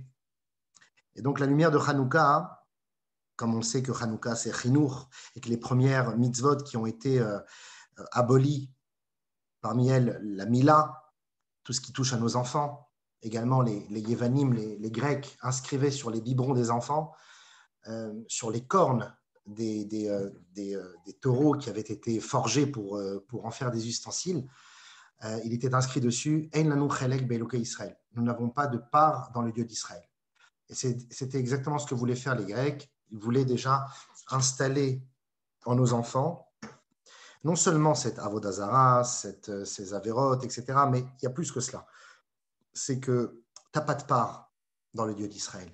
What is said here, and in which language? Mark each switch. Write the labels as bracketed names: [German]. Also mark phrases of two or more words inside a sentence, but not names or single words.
[French] Et donc, la lumière de Hanouka, comme on sait que Hanouka, c'est Chinour, et que les premières mitzvot qui ont été abolies, parmi elles, la Mila, tout ce qui touche à nos enfants, également les Yevanim, les Grecs, inscrivaient sur les biberons des enfants, sur les cornes des taureaux qui avaient été forgés pour en faire des ustensiles, il était inscrit dessus « [Hebrew] אין לנו חלק באלוקי ישראל ». [French] Nous n'avons pas de part dans le Dieu d'Israël. Et c'était exactement ce que voulaient faire les Grecs. Ils voulaient déjà installer en nos enfants non seulement cette [Hebrew] עבודה זרה, [French] ces avérotes, etc., mais il y a plus que cela. C'est que tu n'as pas de part dans le Dieu d'Israël.